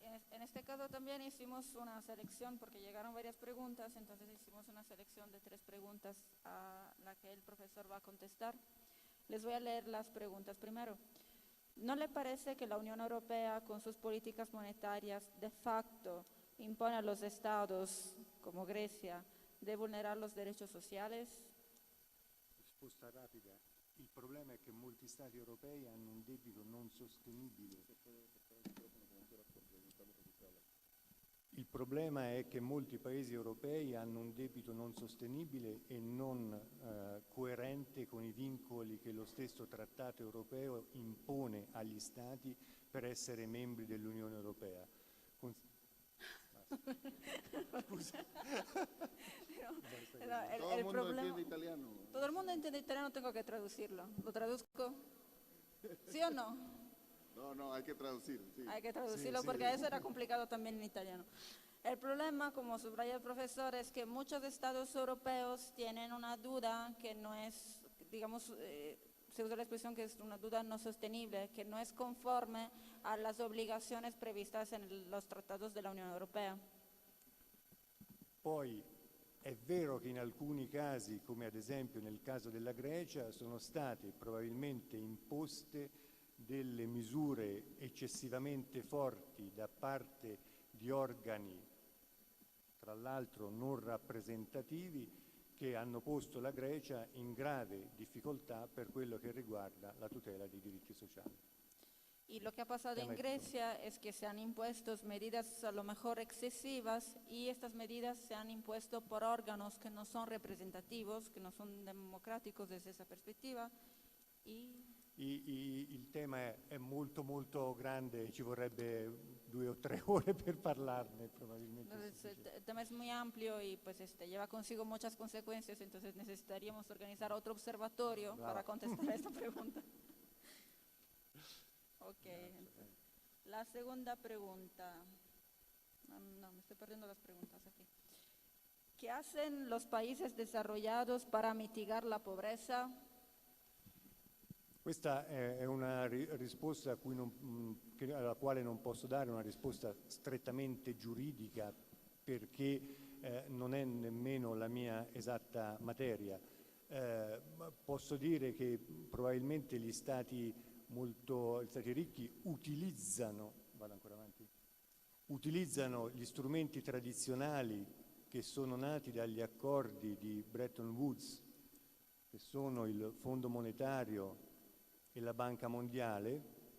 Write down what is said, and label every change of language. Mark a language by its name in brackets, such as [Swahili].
[Spanish] En este caso también hicimos una selección porque llegaron varias preguntas, entonces hicimos una selección de 3 preguntas a la que el profesor va a contestar. Les voy a leer las preguntas primero. ¿No le parece que la Unión Europea, con sus políticas monetarias, de facto impone a los estados, como Grecia, de vulnerar los derechos sociales? [Italian] Risposta rapida. Il problema è che molti Stati europei hanno un debito non sostenibile. Il problema è che molti paesi europei hanno un debito non sostenibile e non coerente con i vincoli che lo stesso trattato europeo impone agli Stati per essere membri dell'Unione Europea. Scusa. [Spanish] Todo el mundo entiende italiano. Todo el mundo entiende italiano, tengo que traducirlo. ¿Lo traduzco? ¿Sí o no? No, hay que traducir. Sí. Hay que traducirlo porque eso era complicado también en italiano. El problema, como subraya el profesor, es que muchos estados europeos tienen una duda que no es, digamos, se usa la expresión que es una duda no sostenible, que no es conforme a las obligaciones previstas en los tratados de la Unión Europea. [Italian] Poi è vero che in alcuni casi, come ad esempio nel caso della Grecia, sono state probabilmente imposte delle misure eccessivamente forti da parte di organi, tra l'altro non rappresentativi, che hanno posto la Grecia in grave difficoltà per quello che riguarda la tutela dei diritti sociali. [Spanish] Y lo que ha pasado en Grecia es que se han impuesto medidas a lo mejor excesivas y estas medidas se han impuesto por órganos que no son representativos, que no son democráticos desde esa perspectiva. [Italian] Il tema è molto molto grande, ci vorrebbe 2 o 3 ore per parlarne probabilmente. [Spanish] Entonces, el tema es muy amplio y pues lleva consigo muchas consecuencias, entonces necesitaríamos organizar otro observatorio para contestar a esta pregunta. Ok, la segunda pregunta. No, me estoy perdiendo las preguntas aquí. ¿Qué hacen los países desarrollados para mitigar la pobreza? [Italian] Questa è una risposta alla quale non posso dare una risposta strettamente giuridica perché non è nemmeno la mia esatta materia. Posso dire che probabilmente gli stati ricchi utilizzano gli strumenti tradizionali che sono nati dagli accordi di Bretton Woods, che sono il Fondo Monetario e la Banca Mondiale,